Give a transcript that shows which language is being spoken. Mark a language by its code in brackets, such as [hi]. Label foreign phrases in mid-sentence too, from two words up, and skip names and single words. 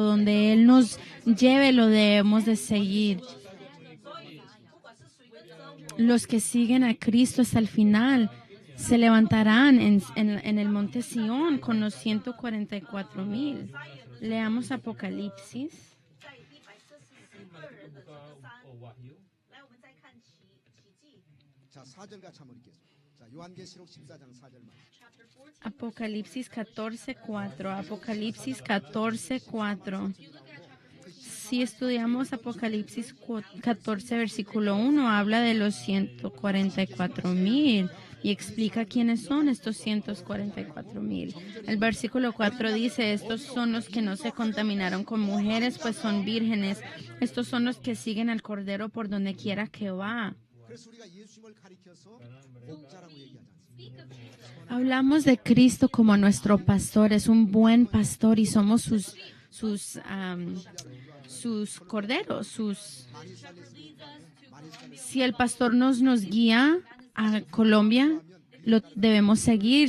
[es] Donde Él nos lleve, lo debemos de seguir. Los que siguen a Cristo hasta el final se levantarán en el monte Sión con los 144,000. Leamos Apocalipsis. [ko] 자, 4절 같이 한번 읽겠습니다. 자, 요한계시록 14장 4절 말씀. [es] Apocalipsis 14:4. Apocalipsis 14:4. Si estudiamos Apocalipsis 14, versículo 1, habla de los 144,000 y explica quiénes son estos 144,000. El versículo 4 dice, estos son los que no se contaminaron con mujeres, pues son vírgenes. Estos son los que siguen al Cordero por donde quiera que va. [ko] 그래서 우리가 예수님을 가리켜서 목자라고 얘기하지 않습니까? [es] Hablamos de Cristo como nuestro pastor, es un buen pastor y somos sus corderos. Si el pastor nos guía a Colombia, lo debemos seguir.